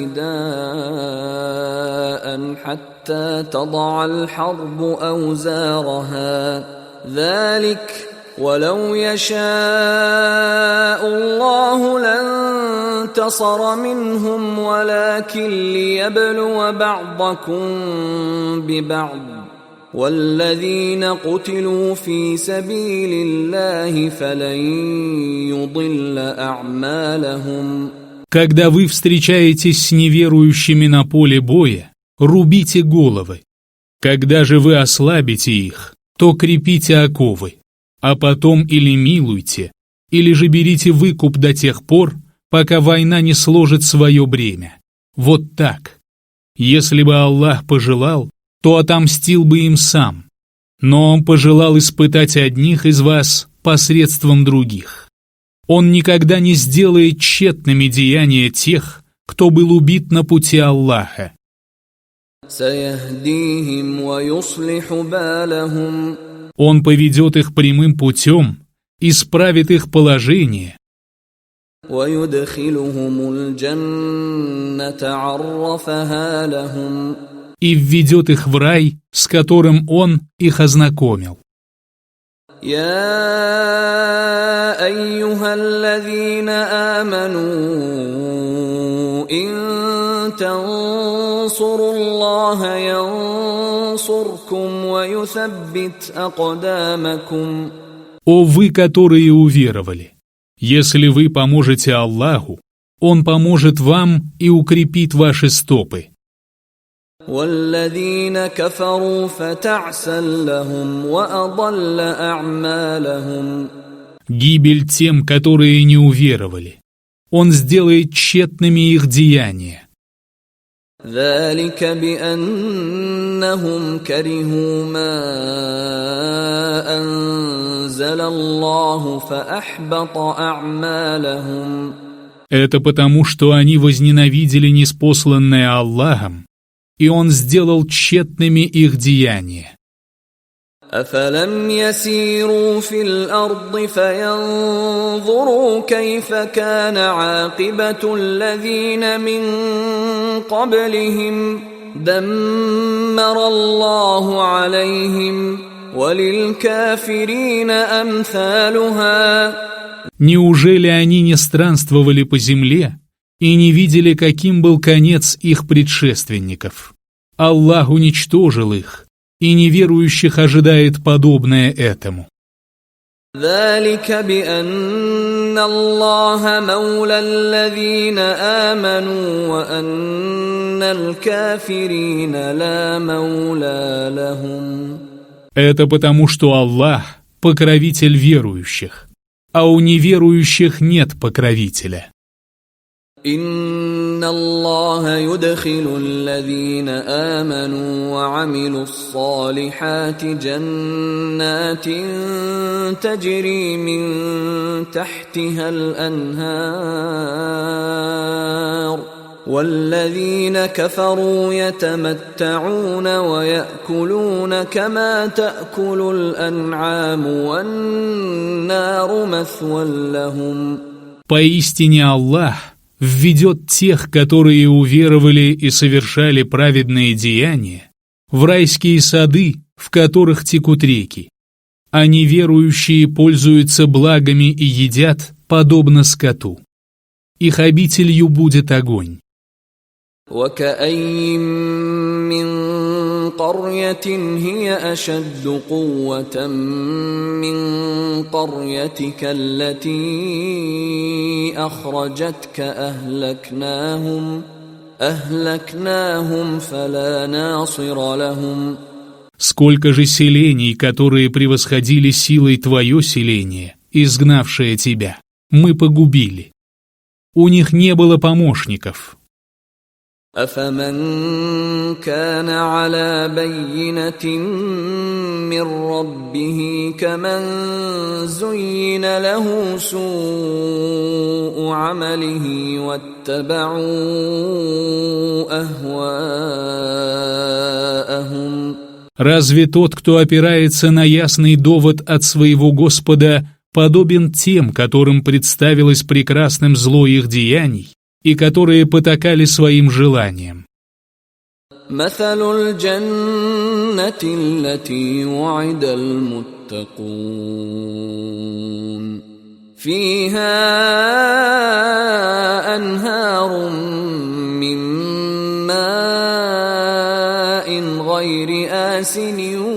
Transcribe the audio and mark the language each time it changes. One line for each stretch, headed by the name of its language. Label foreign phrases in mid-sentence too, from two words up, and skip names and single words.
Arabic: فداء حتى تضع الحرب أوزارها ذلك ولو يشاء الله لانتصر منهم ولكن ليبلو بعضكم ببعض والذين قتلوا في سبيل الله فلن يضل أعمالهم.
Russian: Когда вы встречаетесь с неверующими на поле боя, рубите головы. Когда же вы ослабите их, то крепите оковы. А потом или милуйте, или же берите выкуп до тех пор, пока война не сложит свое бремя. Вот так. Если бы Аллах пожелал, то отомстил бы им сам. Но Он пожелал испытать одних из вас посредством других. Он никогда не сделает тщетными деяния тех, кто был убит на пути Аллаха.
Arabic: سيهديهم ويصلح بالهم.
Russian: Он поведет их прямым путем, исправит их положение и введет их в рай, с которым Он их ознакомил.
Arabic: يا أيها الذين آمنوا إن تنصروا الله ينصركم ويثبت أقدامكم.
Russian: О вы, которые уверовали! Если вы поможете Аллаху, Он поможет вам и укрепит ваши стопы.
Arabic: والذين كفروا فتعسا لهم وأضل أعمالهم.
Russian: Гибель тем, которые не уверовали. Он сделает тщетными их деяния.
Arabic: ذلك بأنهم كرهوا ما أنزل الله فأحبط أعمالهم.
Russian: Это потому, что они возненавидели ниспосланное Аллахом, и Он сделал тщетными их деяния.
Arabic: أفلم يسيروا في الأرض فينظروا كيف كان عاقبة الذين من قبلهم دمر الله عليهم وللكافرين أمثالها.
Russian: Неужели они не странствовали по земле и не видели, каким был конец их предшественников? Аллах уничтожил их, и неверующих ожидает подобное этому.
Arabic: ذلك بأن الله مولى الذين آمنوا وأن الكافرين لا مولى لهم.
Russian: Это потому, что Аллах – покровитель верующих, а у неверующих нет покровителя.
Arabic: إن الله يدخل الذين آمنوا وعملوا الصالحات جنات تجري من تحتها الأنهار والذين كفروا يتمتعون ويأكلون كما تأكل الأنعام والنار مثوى لهم.
Russian: Поистине Аллах введет тех, которые уверовали и совершали праведные деяния, в райские сады, в которых текут реки. А неверующие пользуются благами и едят, подобно скоту. Их обителью будет огонь.
Arabic: وكأين من قرية هي أشد قوة من قريتك التي أخرجتك أهلكناهم فلا ناصر لهم.
Russian: Сколько же селений, которые превосходили силой твое селение, изгнавшее тебя, мы погубили. У них не было помощников.
Arabic: أفمن كان على بينة من ربه كمن زين له سوء عمله واتبعوا أهواءهم.
Russian: Разве тот, кто опирается на ясный довод от своего Господа, подобен тем, которым представилось прекрасным зло их деяний, и которые потакали своим желаниям?
Arabic: مثل الجنة التي وعد المتقون فيها أنهار من ماء غير آسن